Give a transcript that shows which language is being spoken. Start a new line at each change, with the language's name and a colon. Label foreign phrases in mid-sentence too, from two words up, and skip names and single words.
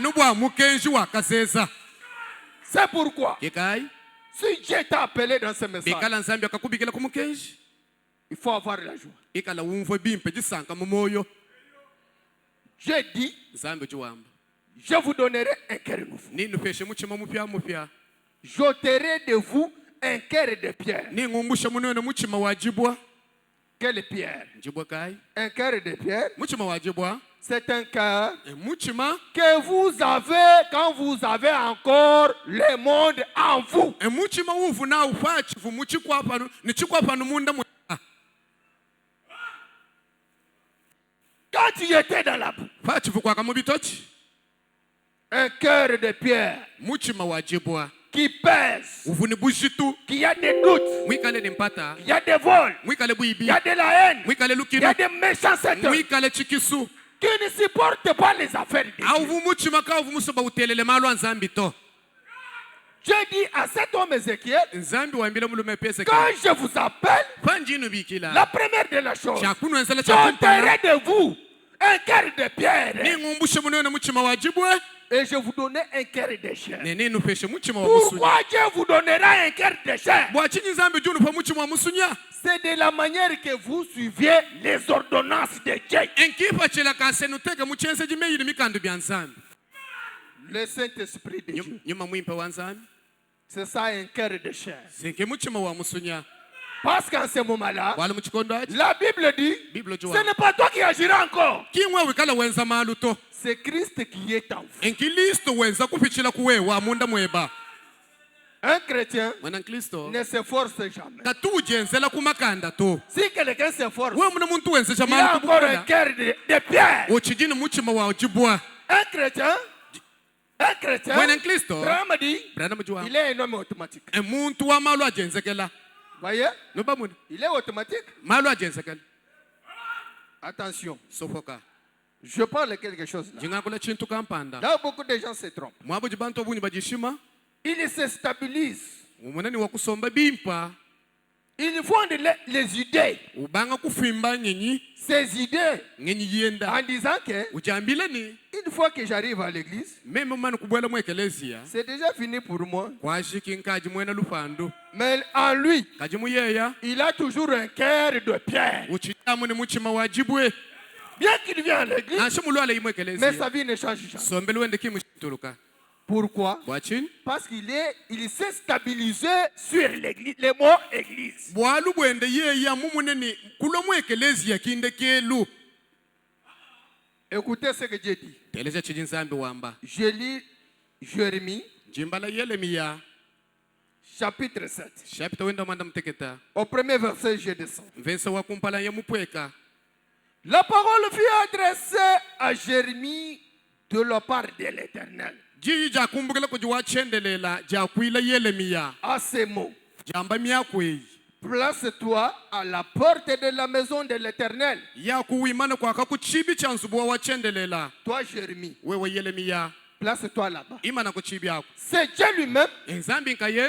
French: C'est pourquoi, si Dieu t'a appelé dans ce message, il faut avoir la joie. J'ai dit,
Luba-Lulua: nzambi uchiwamba
French: je vous donnerai un cœur nouveau.
Luba-Lulua: ninupeshe muchima mupya
French: J'ôterai de vous un cœur de pierre.
Luba-Lulua: ningumbushe munene muchima wajibwa
French: Quelle pierre?
Luba-Lulua: jibwa kai
French: Un cœur de pierre,
Luba-Lulua: muchima wajibwa
French: c'est un cœur
Luba-Lulua: muchima
French: que vous avez quand vous avez encore le monde en vous.
Luba-Lulua: muchima uvu na ufachivu muchikwapano nichikwapano munda mwe
French: Quand tu étais dans la boue,
Luba-Lulua: fachivu kwaka mubitochi
French: un cœur de pierre
Luba-Lulua: muchima wajibwa
French: qui pèse,
Luba-Lulua: uvu ni bushitu
French: qui a des doutes,
Luba-Lulua: mwikale ni mpata
French: il y a des vols,
Luba-Lulua: mwikale
French: il
Luba-Lulua: buibi
French: y a de la haine,
Luba-Lulua: mwikale
French: il y
Luba-Lulua: lukino
French: a des méchancetés
Luba-Lulua: mwikale chikisu
French: qui ne supportent pas les affaires de Dieu.
Luba-Lulua: auvu muchima ka uvu musoba utelele malo anzambi to
French: J'ai dit à cet homme Ézéchiel,
Luba-Lulua: nzambi wambile mulume pese
French: quand je vous appelle,
Luba-Lulua: panjinu bikila
French: la première de la chose,
Luba-Lulua: chakunu ensela chakumpana
French: j'ôterai de vous un cœur de pierre
Luba-Lulua: ningumbushe munene muchima wajibwe
French: et je vous donnerai un cœur de chair.
Luba-Lulua: ninupeshe muchima wa musunya
French: Pourquoi Dieu vous donnera un cœur de chair?
Luba-Lulua: bwachinyi nzambi junupa muchima wa musunya
French: C'est de la manière que vous suiviez les ordonnances de Dieu.
Luba-Lulua: enkipa chela kansenu teke muchense jimeyili mikandu bya nzambi
French: Le Saint-Esprit de Dieu.
Luba-Lulua: nyuma mwimpa wa nzambi
French: C'est ça un cœur de chair.
Luba-Lulua: zinke muchima wa musunya
French: Parce qu'en ce moment-là,
Luba-Lulua: wali muchikondo achi
French: la Bible dit,
Luba-Lulua: Bible
French: ce
Luba-Lulua: juwa
French: n'est pas toi qui agiras encore.
Luba-Lulua: kimwe wikala wenza malu to
French: C'est Christ qui est en vous.
Luba-Lulua: enkilisto wenza kupichila kuwewa munda mweba
French: Un chrétien
Luba-Lulua: mwana nklisto
French: ne s'efforce jamais.
Luba-Lulua: katujenzela kumakanda to
French: Si quelqu'un s'efforce,
Luba-Lulua: we muna muntu wenzecha
French: il a
Luba-Lulua: malu
French: encore un
Luba-Lulua: kubukula
French: cœur de pierre.
Luba-Lulua: uchijini muchima wa ujibwa
French: Un chrétien,
Luba-Lulua: mwana nklisto
French: Brahma dit,
Luba-Lulua: brana mujuwa
French: il est un homme automatique.
Luba-Lulua: emuntu wa malu ajenzekela
French: Voyez,
Luba-Lulua: noba muna
French: il est automatique.
Luba-Lulua: malu ajenzekela
French: Attention,
Luba-Lulua: sofoka
French: je parle quelque chose là.
Luba-Lulua: jingakula chintu kampanda
French: Là, beaucoup de gens se trompent.
Luba-Lulua: mwabuji bantu obunyi bajishima
French: Ils se stabilisent.
Luba-Lulua: umunani wa kusomba bimpa
French: Ils font les idées.
Luba-Lulua: ubanga kufimba nyenyi
French: Ces idées
Luba-Lulua: ngenyi yenda
French: en disant que
Luba-Lulua: ujambile ni
French: une fois que j'arrive à l'église,
Luba-Lulua: meme mani kubwela mu ekelezia
French: c'est déjà fini pour moi.
Luba-Lulua: kwashiki nkaji mwena lufandu
French: Mais en lui,
Luba-Lulua: kaji muyeya
French: il a toujours un cœur de pierre.
Luba-Lulua: uchidamu ni muchima wajibwe
French: Bien qu'il vienne à l'église,
Luba-Lulua: nashe mulwala imwe
French: mais
Luba-Lulua: ekelezia
French: sa vie ne change jamais.
Luba-Lulua: sombele wende kimushituluka
French: Pourquoi?
Luba-Lulua: bwachini
French: Parce il s'est stabilisé sur l'église, les mots église.
Luba-Lulua: bwalu bwende yeya mumuneni kulo mu ekelezia kinde kelu
French: Écoutez ce que Dieu dit.
Luba-Lulua: teleza chiji nzambi wamba
French: Je lis Jérémie,
Luba-Lulua: jimbala Yeremiya
French: chapitre 7.
Luba-Lulua: chapita wenda manda muteketa
French: Au premier verset, je descends.
Luba-Lulua: vensa wakumpala ya mupweka
French: La parole fut adressée à Jérémie de la part de l'Éternel.
Luba-Lulua: jiji jakumbukela kuji wachendelela jakwila Yeremiya
French: À ces mots,
Luba-Lulua: jamba myakweyi
French: place-toi à la porte de la maison de l'Éternel.
Luba-Lulua: yakuwimana kwaka kuchibi cha nzubuwa wachendelela
French: Toi, Jérémie,
Luba-Lulua: wewe Yeremiya
French: place-toi là-bas.
Luba-Lulua: imana kuchibi yako
French: C'est Dieu lui-même
Luba-Lulua: enzambi nkayeni